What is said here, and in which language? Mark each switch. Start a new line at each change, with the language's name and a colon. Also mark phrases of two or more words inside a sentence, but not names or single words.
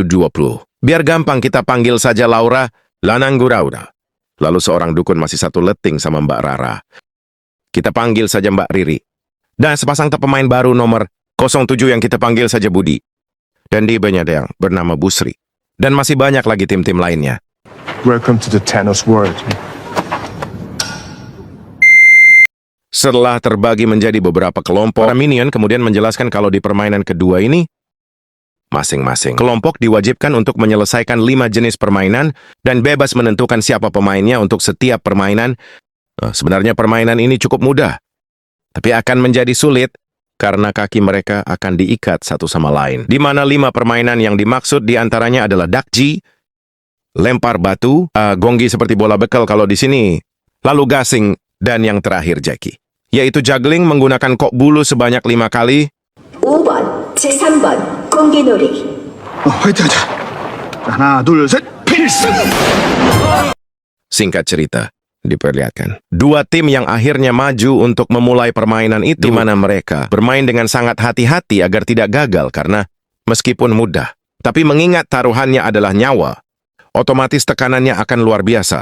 Indonesian: Biar gampang kita panggil saja Laura, Lanangguraura. Lalu seorang dukun masih 1 leting sama Mbak Rara. Kita panggil saja Mbak Riri. Dan sepasang pemain baru nomor 07 yang kita panggil saja Budi. Dan di banyak yang bernama Busri. Dan masih banyak lagi tim-tim lainnya.
English: Welcome to the Thanos world.
Indonesian: Setelah terbagi menjadi beberapa kelompok, para minion kemudian menjelaskan kalau di permainan kedua ini, masing-masing kelompok diwajibkan untuk menyelesaikan 5 jenis permainan dan bebas menentukan siapa pemainnya untuk setiap permainan. Sebenarnya permainan ini cukup mudah, tapi akan menjadi sulit karena kaki mereka akan diikat satu sama lain. Di mana 5 permainan yang dimaksud diantaranya adalah dakji, lempar batu, gonggi seperti bola bekal kalau di sini, lalu gasing, dan yang terakhir jeki, yaitu juggling menggunakan kok bulu sebanyak 5 kali.
Korean: 5번, 제3번 공기놀이. 화이팅 하자. 하나, 둘, 셋, 필승!
Indonesian: Singkat cerita, diperlihatkan 2 tim yang akhirnya maju untuk memulai permainan itu, di mana mereka bermain dengan sangat hati-hati agar tidak gagal karena meskipun mudah, tapi mengingat taruhannya adalah nyawa, otomatis tekanannya akan luar biasa.